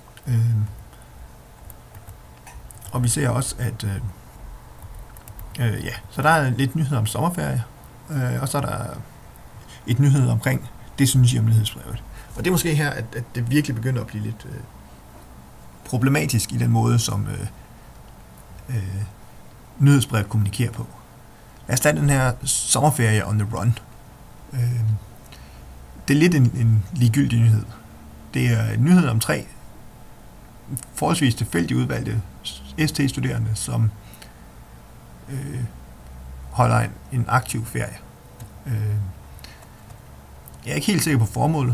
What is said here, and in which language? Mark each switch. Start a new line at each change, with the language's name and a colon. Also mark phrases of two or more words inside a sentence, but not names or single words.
Danish: Og vi ser også, at så der er lidt nyheder om sommerferie, og så er der et nyhed omkring, det synes I om nyhedsbrevet. Og det er måske her, at det virkelig begynder at blive lidt problematisk i den måde, som nyhedsbrevet kommunikerer på. Lad os tage den her sommerferie
English: on the run.
Danish: Det er lidt en ligegyldig nyhed. Det er en nyhed om 3 forholdsvis tilfældigt udvalgte ST-studerende, som holder en aktiv ferie. Jeg er ikke helt sikker på formålet.